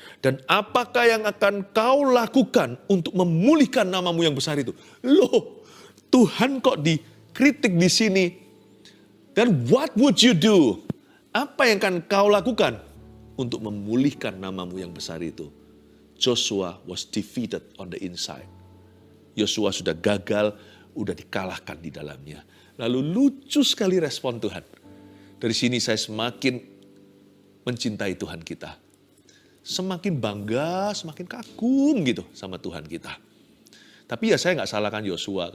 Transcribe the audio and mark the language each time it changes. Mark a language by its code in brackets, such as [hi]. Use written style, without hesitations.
[id] Dan apakah yang akan kau lakukan untuk memulihkan namamu yang besar itu? Loh, Tuhan kok dikritik di sini. Dan [en] what would you do? [id] Apa yang akan kau lakukan untuk memulihkan namamu yang besar itu? [en] Joshua was defeated on the inside. [id] Yosua sudah gagal, udah dikalahkan di dalamnya. Lalu lucu sekali respon Tuhan. Dari sini saya semakin mencintai Tuhan kita. Semakin bangga, semakin kagum gitu sama Tuhan kita. Tapi ya saya gak salahkan Yosua.